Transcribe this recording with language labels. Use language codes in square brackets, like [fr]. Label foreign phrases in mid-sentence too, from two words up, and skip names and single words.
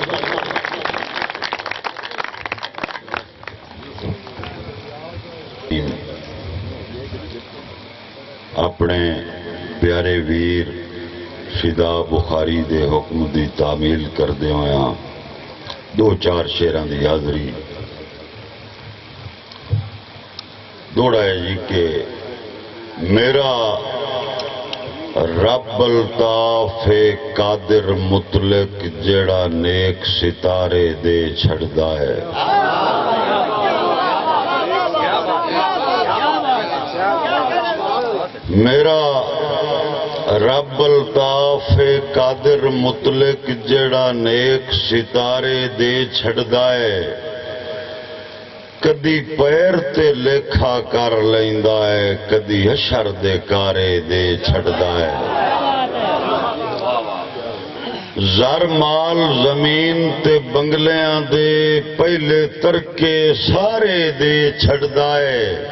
[pa] اپنے پیارے ویر فدا بخاری دے حکم کی تعمیل کردے ہویا 2-4 شعراں کی حاضری دوڑا ہے جی کہ میرا رب الطاف قادر مطلق جڑا نیک ستارے دے چھڑدا ہے میرا رب الطاف قادر مطلق جڑا نیک ستارے دے چھڑدا ہے کدی پیر تے لیکھا کر لیندا ہے کدی حشر دے کارے دے چھڑدا ہے زر مال زمین تے بنگلیاں دے پہلے ترکے سارے دے چھڑدا ہے